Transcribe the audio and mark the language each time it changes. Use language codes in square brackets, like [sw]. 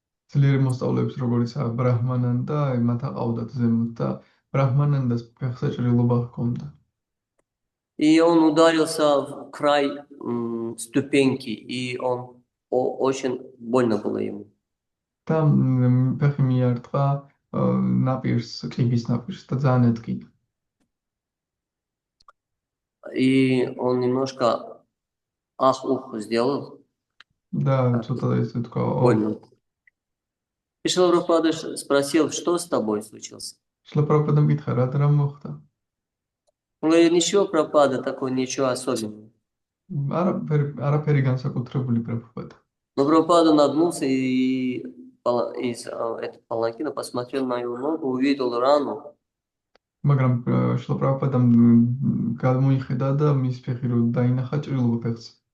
[ka] ძლიერი მოსწავლეებს, როგორიც ბრაჰმანანდა, მათ აყავდათ ზემოთ და ბრაჰმანანდას ფეხზე ჭრილობა ჰქონდა. [ru] И он ударился в край ступеньки, и он очень больно было ему. [ka] და ფეხი მიარტყა ნაპირს, კიბის ნაპირს და ძალიან ეთკიდა. [ru] И он немножко ах-ух сделал. [ka] და ცოტა ესე თქვა, [ru] Больно. И Шрила Прабхупада спросил, что с тобой случилось? [ka] შილა პრაბჰუპადამ კითხა, რა მოხდა? [ru] Он говорит, ничего, Прабхупада, такого, ничего особенного. [ka] არაფერი განსაკუთრებული პრაბჰუპადა. [ru] Но Прабхупада нагнулся и из этого паланкина посмотрел на его ногу, увидел рану. [ka] მაგრამ შილა პრაბჰუპადამ გამოიხედა და მის ფეხი რო დაინახა ჭრილობა ფეხზე.